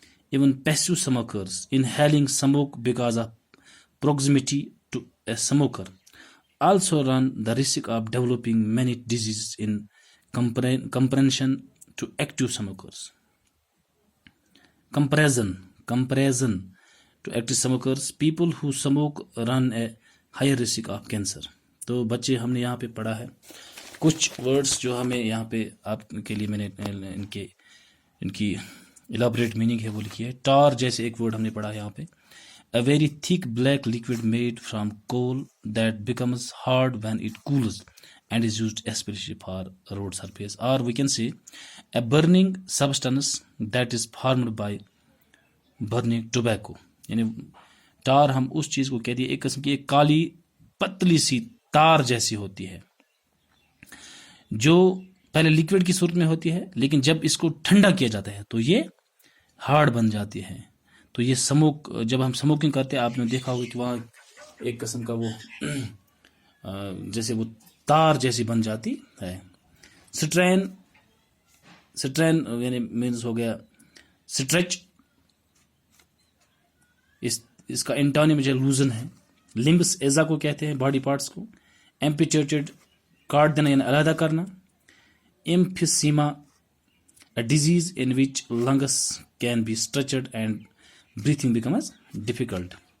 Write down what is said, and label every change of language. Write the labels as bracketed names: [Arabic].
[English] Even passive smokers inhaling smoke because of proximity to a smoker also run the risk of developing many diseases in comparison to active smokers. Comparison to active smokers, people who smoke run a higher risk of cancer. [Urdu] تو بچے ہم نے یہاں پہ پڑھا ہے کچھ words جو ہمیں یہاں پہ آپ کے لیے میں نے ان کی الابریٹ میننگ ہے وہ لکھی ہے. ٹار جیسے ایک ورڈ ہم نے پڑھا ہے یہاں پہ. [English] A very thick black liquid made from coal that becomes hard when it cools and is used especially for road surface. Or we can say a burning substance that is formed by burning tobacco. [Urdu] یعنی tar ہم اس چیز کو کہتے ہیں ایک قسم کی ایک کالی پتلی سی تار جیسی ہوتی ہے جو پہلے لیکوڈ کی صورت میں ہوتی ہے، لیکن جب اس کو ٹھنڈا کیا جاتا ہے تو یہ ہارڈ بن جاتی ہے. تو یہ جب ہم سموکنگ کرتے ہیں آپ نے دیکھا ہوگا کہ وہاں ایک قسم کا وہ جیسے وہ تار جیسی بن جاتی ہے. سٹرین یعنی مینز ہو گیا اسٹریچ اس کا انٹونیم جو لوزن ہے. لمبس ایزا کو کہتے ہیں باڈی پارٹس کو. ایمپیٹیٹڈ کاٹ دینا یعنی علیحدہ کرنا. [English] Emphysema a disease in which lungs can be stretched and breathing becomes difficult.